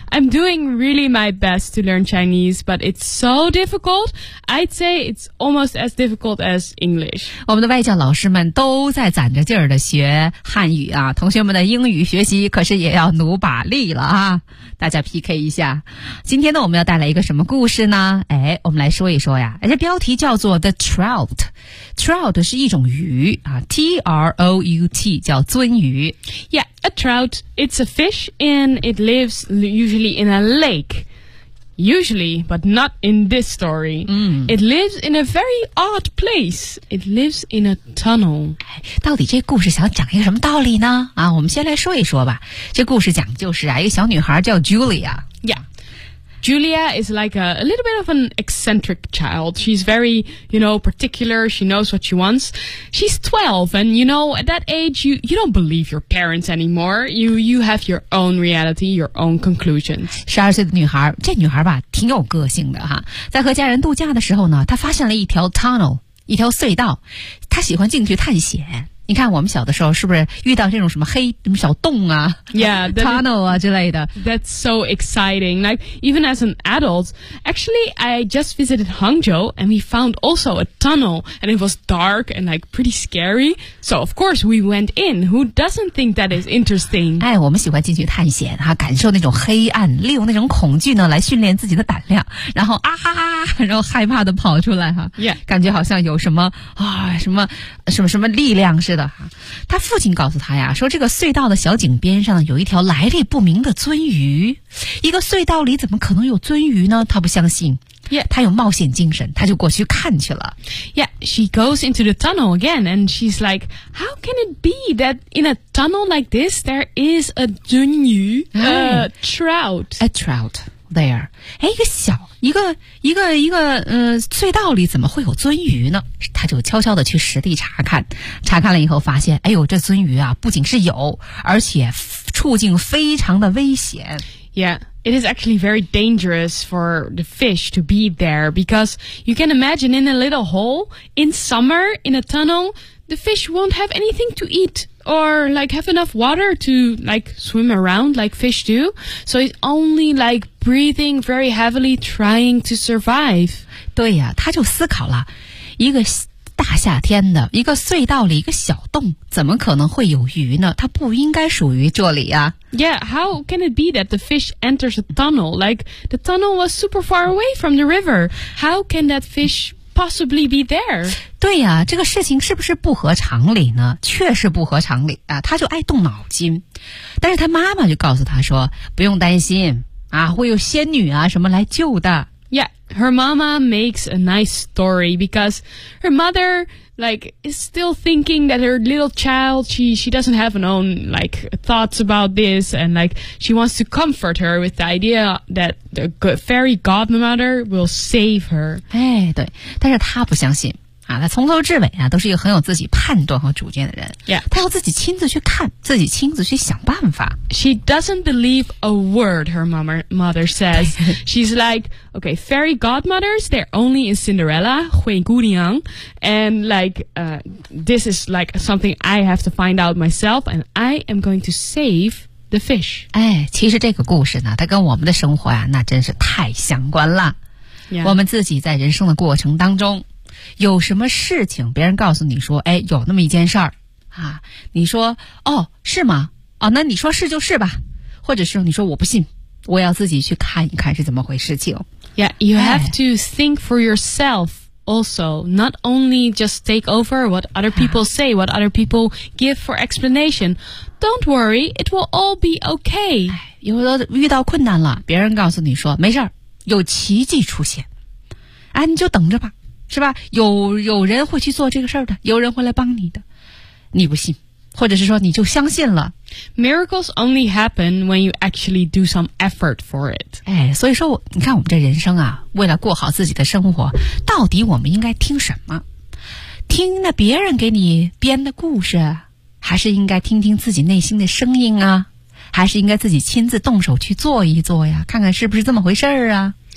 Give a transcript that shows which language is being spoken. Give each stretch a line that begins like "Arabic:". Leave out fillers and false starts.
English: I'm doing really my best to learn Chinese, but it's so difficult. I'd say it's almost as difficult as English.
Chinese: 我们的外教老师们都在攒着劲儿的学汉语啊，同学们的英语学习可是也要努把力了啊，大家 PK 一下。今天呢，我们要带来一个什么故事呢？哎，我们来说一说呀。这标题叫做 The Trout。 Trout 是一种鱼啊 ,T-R-O-U-T, 叫鳟鱼。
English: Yeah, a trout, it's a fish and it lives usually in a lake. Usually, but not in this story.、It lives in a very odd place. It lives in a tunnel.
Chinese: 到底这故事想讲一个什么道理呢？啊，我们先来说一说吧。这故事讲就是啊，一个小女孩叫 Julia。
English: Yeah. Julia is like a little bit of an eccentric child. She's very, you know, particular. She knows what she wants. She's 12, and you know, at that age, you don't believe your parents anymore. You have your own reality, your own conclusions.
Chinese: 12岁的女孩，这女孩吧，挺有个性的哈。在和家人度假的时候呢，她发现了一条 tunnel, 一条隧道。她喜欢进去探险。你看我们小的时候是不是遇到这种什么黑什么小洞啊
English: yeah,
Chinese: tunnel 啊之类的
English: That's so exciting. Like, even as an adult, actually, I just visited Hangzhou and we found also a tunnel and it was dark and like pretty scary. So, of course, we went in. Who doesn't think that is interesting?
Chinese: 哎，我们喜欢进去探险啊，感受那种黑暗，利用那种恐惧呢来训练自己的胆量，然后啊哈哈，然后害怕的跑出来哈、
English: 啊、yeah.
Chinese: 感觉好像有什么啊、什么力量是的哈，他父亲告诉他呀，说这个隧道的小井边上有一条来历不明的鳟鱼，一个隧道里怎么可能有鳟鱼呢？他不相信。
English: Yeah,
Chinese: 她有冒险精神，她就过去看去了。
English: Yeah, she goes into the tunnel again, and she's like, "How can it be that in a tunnel like this there is a 鳟鱼 a trout there?"
Chinese: 哎，一个隧道里怎么会有鳟鱼呢？她就悄悄的去实地查看了以后发现，哎呦，这鳟鱼啊，不仅是有，而且处境非常的危险。
English: Yeah. It is actually very dangerous for the fish to be there because you can imagine in a little hole in summer in a tunnel, the fish won't have anything to eat or like have enough water to like swim around like fish do. So it's only like breathing very heavily trying to survive.
Chinese: 对呀、啊，他就思考了，一个大夏天的一个隧道里一个小洞，怎么可能会有鱼呢？它不应该属于这里呀、啊。
English: Yeah, how can it be that the fish enters a tunnel? Like, the tunnel was super far away from the river. How can that fish possibly be there?
Chinese: 对呀、啊、这个事情是不是不合常理呢？确实不合常理啊，他就爱动脑筋。但是他妈妈就告诉他说，不用担心，啊，会有仙女啊什么来救的。
English: Yeah, her mama makes a nice story because her mother, like, is still thinking that her little child, she doesn't have an own, like, thoughts about this, and, like, she wants to comfort her with the idea that the fairy godmother will save her.
Chinese: 哎，对，但是她不相信。啊，他从头至尾啊，都是一个很有自己判断和主见的人。
English: Yeah.
Chinese: 他要自己亲自去看，自己亲自去想办法。
English: She doesn't believe a word her mother says. She's like, okay, fairy godmothers, they're only in Cinderella, 灰姑娘, and like, this is like something I have to find out myself, and I am going to save the fish.
Chinese: 哎，其实这个故事呢，它跟我们的生活啊，那真是太相关了。
English: Yeah.
Chinese: 我们自己在人生的过程当中有什么事情别人告诉你说，哎，有那么一件事儿啊，你说哦是吗，哦那你说是就是吧，或者是你说我不信，我要自己去看一看是怎么回事情。
English: Yeah, you have to think for yourself also, not only just take over what other people say, what other people give for explanation. Don't worry, it will all be okay.
Chinese: 有的遇到困难了，别人告诉你说没事儿，有奇迹出现，哎，你就等着吧，是吧，有人会去做这个事儿的，有人会来帮你的，你不信，或者是说你就相信了。
English: Miracles only happen when you actually do some effort for it.
Chinese: 哎，所以说你看我们这人生啊，为了过好自己的生活，到底我们应该听什么，听那别人给你编的故事，还是应该听听自己内心的声音啊，还是应该自己亲自动手去做一做呀，看看是不是这么回事啊。